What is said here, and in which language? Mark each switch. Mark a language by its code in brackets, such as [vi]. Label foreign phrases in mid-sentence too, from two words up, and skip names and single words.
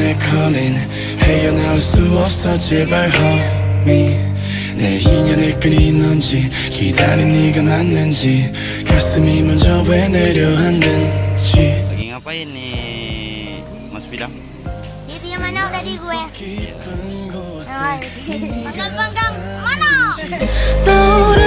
[ko] calling 헤어나올 수 없어 제발 homie 내 인연의 끈이 넌지 기다린 네가 맞는지 가슴이 먼저 왜 내려앉는지 [id] Lagi ngapain nih Mas Bidang? Itu yang mana tadi gue? Panggang-panggang mana?